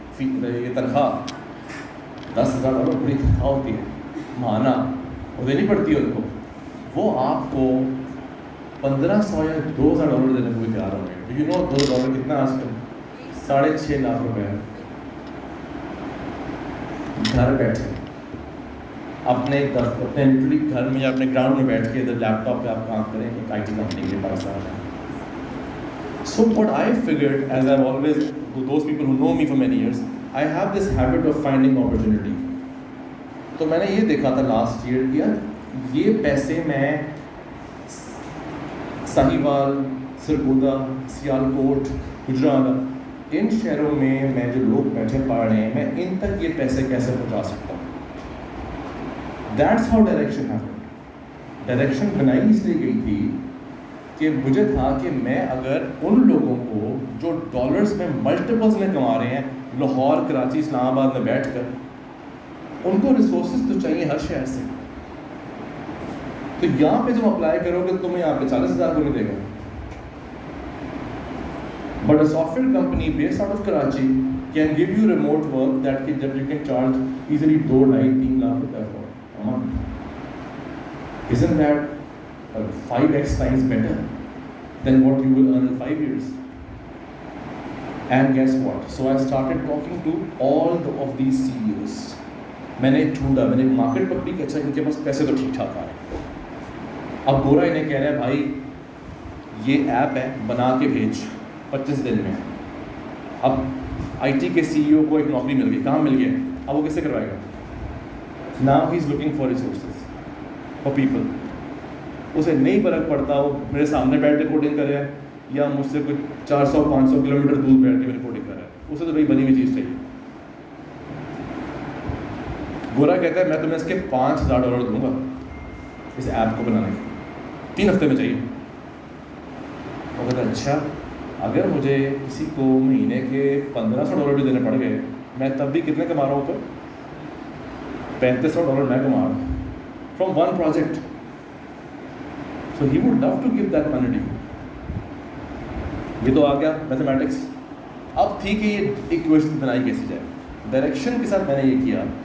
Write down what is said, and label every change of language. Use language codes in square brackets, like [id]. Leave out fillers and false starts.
[ur] یہ تنخواہ $10,000 بڑی تنخواہ ہوتی ہے ماہانہ، وہ دینی پڑتی ہے ان کو، وہ آپ کو $1,500 یا $2,000 دینے کو بھی تیار ہوں گے. [en] do you know [ur] $2 کتنا آج کل؟ 6.5 لاکھ روپے ہے. گھر بیٹھے اپنے لٹرلی گھر میں یا اپنے گراؤنڈ میں بیٹھ کے ادھر لیپ ٹاپ پہ آپ کام کریں ایک آئی ٹی کمپنی کے پاس آ جائیں. [en] So what I figured, as I've always, those people who know me for many years, I have this habit of finding opportunity. [ur] تو میں نے یہ دیکھا تھا لاسٹ ایئر کہ یار یہ پیسے میں ساہیوال، سرگودا، سیالکوٹ، گجرات، ان شہروں میں جو لوگ بیٹھے پڑھ رہے ہیں میں ان تک یہ پیسے کیسے پہنچا سکتا ہوں. [en] That's how direction happened. [ur] Direction بنائی اس لیے گئی تھی کہ مجھے تھا کہ میں اگر ان لوگوں کو جو ڈالرز میں ملٹیپلز میں کما رہے ہیں لاہور، کراچی، اسلام آباد میں بیٹھ کر، ان کو ریسورسز تو چاہیے ہر شہر سے. تو یہاں پہ جب اپلائی کرو گے تمہیں یہاں پہ 40,000 کو نہیں دے گا. [en] But a software company based out of Karachi can give you remote work that جب you can charge easily 2-3 lakh روپے for a month. Isn't that 5x times better than what you will earn in 5 years? And guess what? So I started talking to all of these CEOs. [ur] میں نے ڈھونڈا، میں نے market پکڑی کہ اچھا ان کے پاس پیسے تو ٹھیک ٹھاک آ رہے ہیں. اب گورا انہیں کہہ رہا ہے بھائی یہ ایپ ہے بنا کے بھیج 25 دن میں. اب آئی ٹی کے سی ای او کو ایک نوکری مل گئی، کام مل گیا، اب وہ کیسے کروائے گا؟ [en] Now he is looking for resources for people. [ur] اسے نہیں فرق پڑتا وہ میرے سامنے بیٹھ کے کوڈنگ کرے یا مجھ سے کوئی 400-500 کلومیٹر دور بیٹھ کے میری کوڈنگ کر رہا ہے، اسے تو بھائی بنی ہوئی چیز چاہیے. گورا کہتا ہے میں تمہیں اس کے $5,000 دوں گا اس ایپ کو بنانے کے، 3 ہفتے میں چاہیے. وہ کہتا ہے اچھا اگر مجھے کسی کو مہینے کے $1,500 بھی دینے پڑ گئے میں تب بھی کتنے کما رہا ہوں؟ تو $3,500 میں کما رہا ہوں [en] From one project. So he would love to give that money to you. [ur] یہ تو آ گیا میتھمیٹکس. اب تھی کہ یہ ایکویشن بنائی کیسے جائے. ڈائریکشن کے ساتھ میں نے یہ کیا.